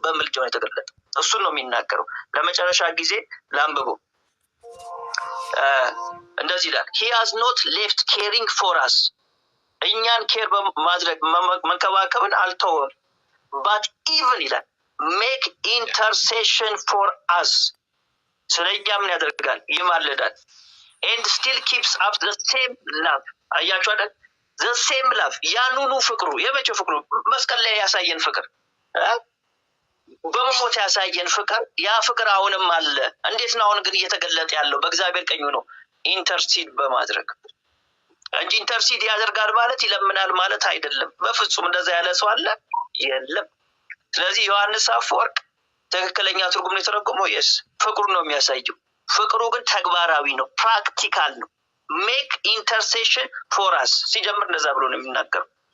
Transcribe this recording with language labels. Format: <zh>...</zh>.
<am>በምልጃው ነው የተገለጠው። እሱን ነው የሚናገረው። ለመጨረሻ ጊዜ ላንብበው። እንደዚህ ይላል</am> <en>he has not left caring for us</en> <am>እኛን ኬር በማድረግ መንከባከብን አልተወም</am> <en>but even</en> <am>ይላል</am> <en>make intercession for us</en> <am>ስለኛ ምን ያደርጋል? ይማልዳል</am> <en>and still keeps up the same love</en> <am>አያችሁ አይደል?</am> <en>the same love</en> <am>ያንኑ ፍቅሩ የመቼው ፍቅሩ መስቀል ላይ ያሳየን ፍቅር በመሞት ያሳየን ፍቅር ያ ፍቅር አሁንም አለ። እንዴት ነው አሁን ግን እየተገለጠ ያለው? በእግዚአብሔር ቀኝ ነው ኢንተርሲድ በማድረግ እንጂ ኢንተርሲድ ያደርጋል ማለት ይለምናል ማለት አይደለም። በፍጹም እንደዛ ያለ ሰው አለ የለም። ስለዚህ ዮሐንስ አፈወርቅ ትክክለኛ ትርጉም ነው የተረጎመው። የስ ፍቅሩ ነው የሚያሳየው። ፍቅሩ ግን ተግባራዊ ነው፣ ፕራክቲካል ነው።</am> <en>ሜክ ኢንተርሴሽን ፎር አስ</en> <am>ሲጀምር እንደዛ ብሎ ነው የሚናገረው።</am>